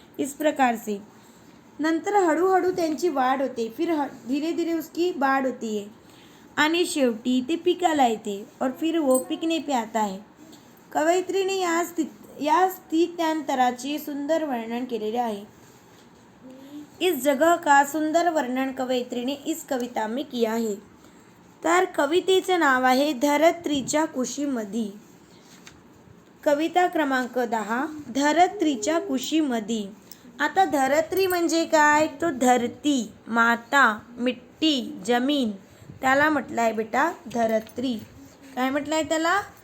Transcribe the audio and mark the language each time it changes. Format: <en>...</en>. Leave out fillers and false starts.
<hi>इस प्रकार से</hi> <mr>नंतर हळूहळू त्यांची वाढ होते,</mr> <hi>फिर धीरे धीरे उसकी वाढ होती है</hi> <mr>आणि शेवटी ते पिकाला येते</mr> <hi>और फिर वो पिकने पे आता है.</hi> <mr>कवयित्रीने या स्थित्यांतराचे सुंदर वर्णन केलेले आहे.</mr> <hi>इस जगह का सुंदर वर्णन कवयित्री ने इस कविता में किया है.</hi> <mr>तर कवितेचं नाव आहे धरत्रीच्या कुशीमधी. कविता क्रमांक 10, धरत्रीच्या कुशीमधी. आता धरत्री म्हणजे काय? तो धरती, माता, मिट्टी, जमीन, त्याला म्हटलं आहे बेटा धरत्री. काय म्हटलं आहे त्याला?</mr>